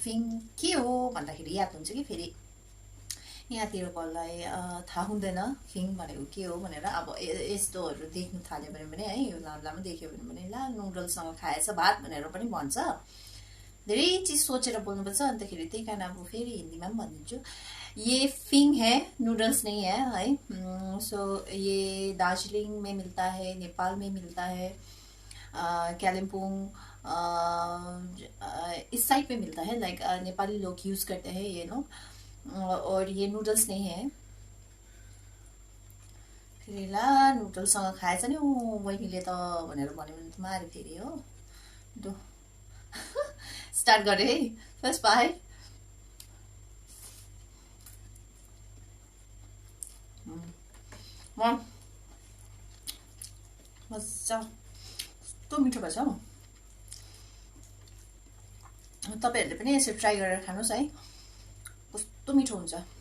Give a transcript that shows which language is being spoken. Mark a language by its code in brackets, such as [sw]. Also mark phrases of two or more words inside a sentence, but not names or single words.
[ne] फिङ के हो भन्दाखेरि याद हुन्छ कि, फेरि यहाँतिरकोलाई थाहा हुँदैन फिङ भनेको के हो भनेर। अब यस्तोहरू देख्नु थाल्यो भने है, यो लामो देख्यो भने ला नुडल्ससँग खाएछ भात भनेर पनि भन्छ। धेरै चिज सोचेर बोल्नुपर्छ, अन्तखेरि त्यही कारण अब फेरि हिन्दीमा पनि भनिदिन्छु। [hi] ये फिंग है, नूडल्स नहीं है। सो ये दार्जिलिङ में मिलता है, नेपाल में मिलता है, कालिम्पोङ इस साइड पे मिलता है। लाइक नेपाली लोग यूज करते हैं ये लोग। और ये नूडल्स नहीं है। [ne] फेरि ला नूडल्ससँग खाएछ नि बहिनीले त भनेर भन्यो भने त मारे फेरि हो। दो स्टार्ट गरे है, [en] first bite. [ne] मजा, कस्तो मिठो भएछ हौ। तपाईहरुले पनि यसरी ट्राई गरेर खानुस् है, कस्तो मिठो हुन्छ।